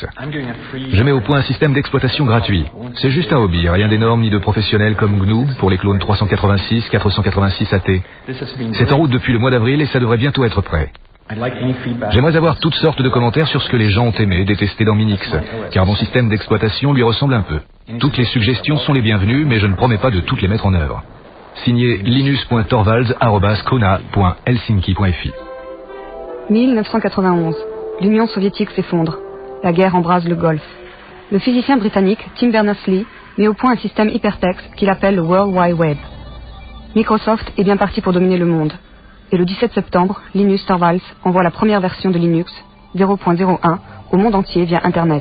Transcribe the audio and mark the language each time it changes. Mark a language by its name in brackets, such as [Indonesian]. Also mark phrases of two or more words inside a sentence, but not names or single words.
[French] Je mets au point un système d'exploitation gratuit. C'est juste un hobby, rien d'énorme ni de professionnel comme GNU pour les clones 386, 486 AT. C'est en route depuis le mois d'avril et ça devrait bientôt être prêt. J'aimerais avoir toutes sortes de commentaires sur ce que les gens ont aimé, détesté dans Minix, car mon système d'exploitation lui ressemble un peu. Toutes les suggestions sont les bienvenues, mais je ne promets pas de toutes les mettre en œuvre. Signé linus.torvalds@krona.helsinki.fi. 1991. L'Union soviétique s'effondre. La guerre embrase le Golfe. Le physicien britannique Tim Berners-Lee met au point un système hypertexte qu'il appelle le World Wide Web. Microsoft est bien parti pour dominer le monde. Et le 17 septembre, Linus Torvalds envoie la première version de Linux, 0.01, au monde entier via Internet.